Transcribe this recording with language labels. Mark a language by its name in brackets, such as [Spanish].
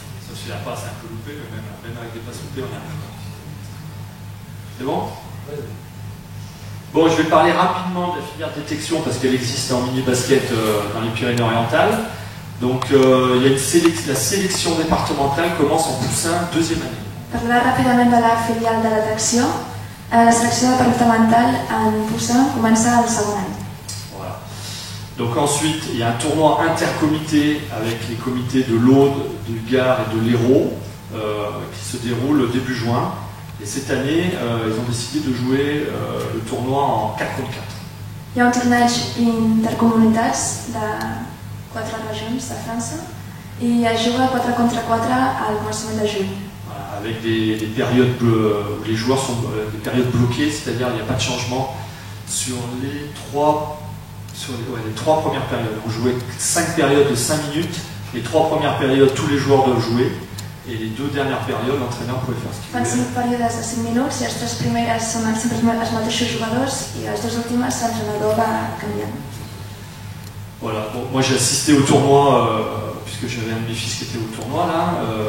[French] Ça se fait la passe un peu loupée, mais même avec des passes loupées, on y arrive. C'est bon? Bon, je vais parler rapidement de la filière détection parce qu'elle existe en mini-basket dans les Pyrénées-Orientales. Donc, la sélection départementale commence en poussin, 2e année. [Catalan] Parlar ràpidament de la filial de detecció. La selecció departamental en poussin comença al segon any. [French] Voilà. Donc ensuite, il y a un tournoi intercomité avec les comités de l'Aude, du Gard et de l'Hérault qui se déroule début juin. Et cette année, ils ont décidé de jouer le tournoi en 4 contre 4. [Catalan] Hi ha un torneig intercomunitats de 4 regions de França i es juga 4 contra 4 al començament de juny. [French] Voilà, avec des périodes où les joueurs sont des périodes bloquées, c'est-à-dire il n'y a pas de changement sur les trois premières périodes. On jouait 5 périodes de 5 minutes, les 3 premières périodes, tous les joueurs doivent jouer, et les 2 dernières périodes, l'entraîneur pouvait faire ce qu'il [Catalan] Fan [French] voulait. [Catalan] 5 períodes de 5 minuts i les 3 primeres són sempre els mateixos jugadors i les 2 últimes l'entrenador va canviant. [French] Voilà, bon, moi j'ai assisté au tournoi, puisque j'avais un de mes fils qui était au tournoi là.